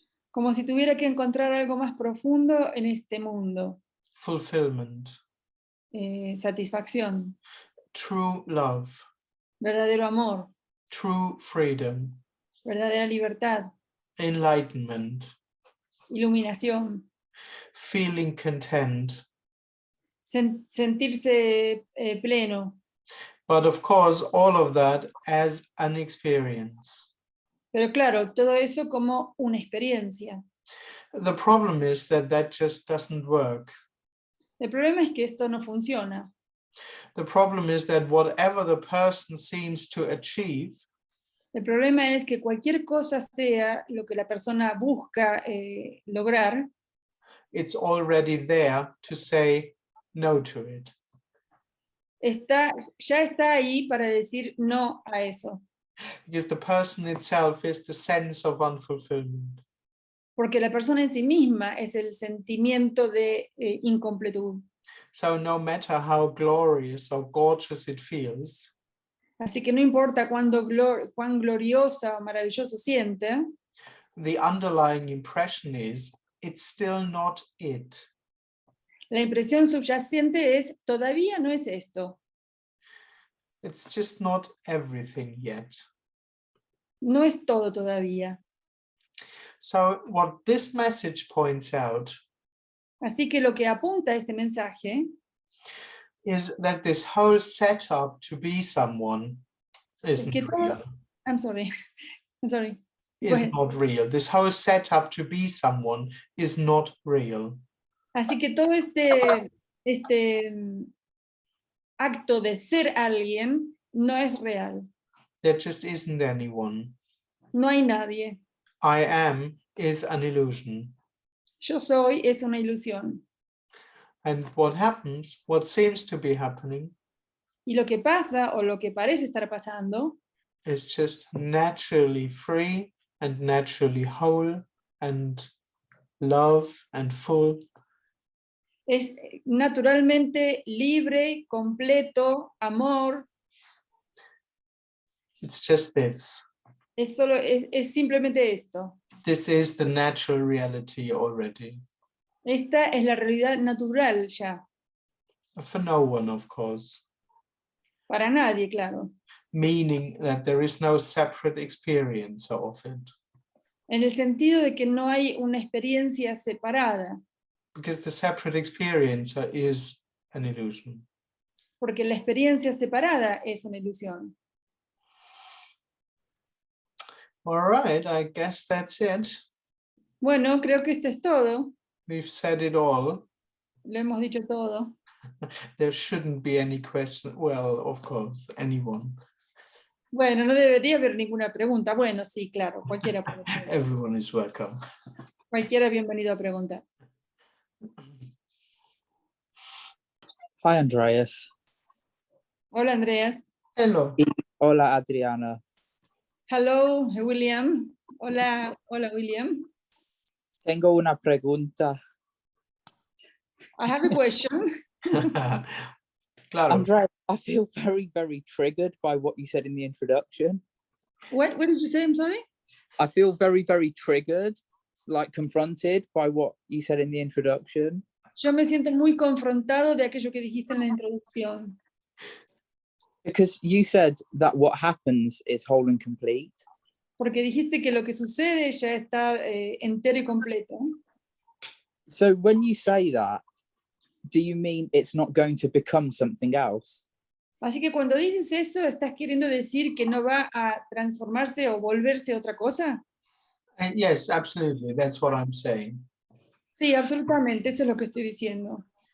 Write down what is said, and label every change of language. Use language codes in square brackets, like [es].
[es] Como si tuviera que encontrar algo más profundo en este mundo. [en] Fulfillment. [es] Satisfacción. [en] True love. [es] Verdadero amor. [en] True freedom. [es] verdadera libertad, [en] enlightenment, [es] iluminación, [en] feeling content. [es] sentirse pleno. [en] But of course, all of that as an experience. [es] Pero claro, todo eso como una experiencia. [en] The problem is that that just doesn't work. [es] El problema es que esto no funciona. [en] The problem is that whatever the person seems to achieve, [es] El problema es que cualquier cosa sea lo que la persona busca lograr, [en] it's already there to say no to it. [es] ya está ahí para decir no a eso. [en] Because the person itself is the sense of unfulfillment. [es] Porque la persona en sí misma es el sentimiento de incompletud. [en] So no matter how glorious or gorgeous it feels, [es] Así que no importa cuán gloriosa o maravilloso siente, [en] the underlying impression is it's still not it. [es] la impresión subyacente es todavía no es esto. [en] It's just not everything yet. [es] No es todo todavía. [en] So what this message points out [es] Así que lo que apunta este mensaje [en] is that this whole setup to be someone [es] es [en] isn't [es] que todo, [en] real. I'm sorry, I'm sorry. Is [es] Bueno, [en] not real. This whole setup to be someone is not real. [es] así que todo este acto de ser alguien no es real. [en] There just isn't anyone. [es] No hay nadie. [en] I am is an illusion. [es] Yo soy es una ilusión. [en] And what happens, what seems to be happening, [es] Y lo que pasa o lo que parece estar pasando [en] is just naturally free and naturally whole and love and full. [es] es naturalmente libre, completo, amor. [en] It's just this. [es] Es simplemente esto. [en] This is the natural reality already. [es] Esta es la realidad natural ya. [en] For no one, of course. [es] Para nadie, claro. [en] Meaning that there is no separate experience of it. [es] En el sentido de que no hay una experiencia separada, [en] Because the separate experiencer is an illusion. [es] porque la experiencia separada es una ilusión. [en] All right, I guess that's it. [es] Bueno, creo que esto es todo. [en] We've said it all. [es] Lo hemos dicho todo. [en] There shouldn't be any question. Well, of course, anyone. [es] Bueno, no debería haber ninguna pregunta. Bueno, sí, claro, cualquiera puede preguntar. [en] Everyone is welcome. [es] Cualquiera bienvenido a preguntar. [en] Hi, Andreas. [es] Hola, Andreas. [en] Hello. [es] Hola, Adriana. [en] Hello, William. [es] Hola, hola, William. Tengo una pregunta. [en] I have a question. [es] Claro. [en] Andreas, I feel very, very triggered by what you said in the introduction. What did you say? I'm sorry? I feel very, very triggered, like confronted by what you said in the introduction. [es] Yo me siento muy confrontado de aquello que dijiste en la introducción. [en] Because you said that what happens is whole and complete. [es] Porque dijiste que lo que sucede ya está entero y completo. [en] So when you say that, do you mean it's not going to become something else? [es] Así que cuando dices eso, ¿estás queriendo decir que no va a transformarse o volverse otra cosa? [en] Yes, absolutely. That's what I'm saying. [es] Sí, absolutamente, eso es lo que estoy diciendo.